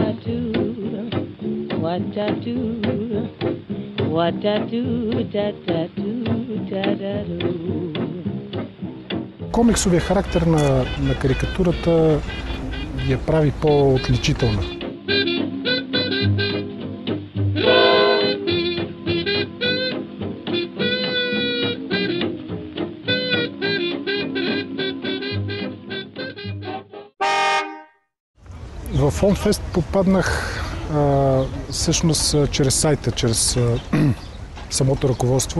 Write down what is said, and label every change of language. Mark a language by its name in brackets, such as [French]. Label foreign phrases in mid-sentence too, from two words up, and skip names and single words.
[English] what I do, what I do, da da do, da da do. [Bulgarian] Комиксовия характер на карикатурата я прави по-отличителна. В Фонтфест попаднах всъщност чрез сайта, чрез самото ръководство.